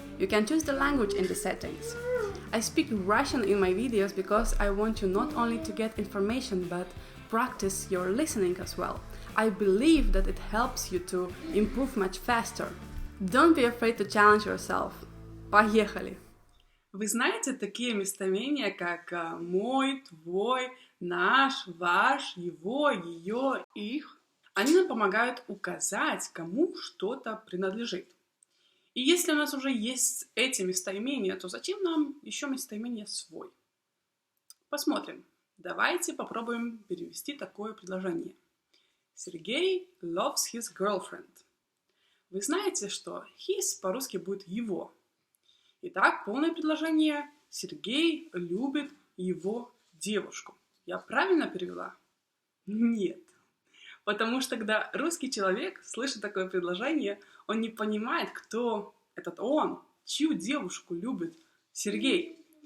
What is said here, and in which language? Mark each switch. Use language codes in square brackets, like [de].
[en] You can choose the language in the settings. I speak Russian in my videos because I want you not only to get information but practice your listening as well. I believe that it helps you to improve much faster. Don't be afraid to challenge yourself. [ru] Поехали! Вы знаете такие местоимения, как мой, твой, наш, ваш, его, ее, их? Они нам помогают указать, кому что-то принадлежит. И если у нас уже есть эти местоимения, то зачем нам еще местоимение свой? Посмотрим. Давайте попробуем перевести такое предложение. [en] Сергей loves his girlfriend. [ru] Вы знаете, что his по-русски будет его. Итак, полное предложение. Сергей любит его девушку. Я правильно перевела? Нет. Потому что когда русский человек слышит такое предложение, он не понимает, кто этот он, чью девушку любит Сергей.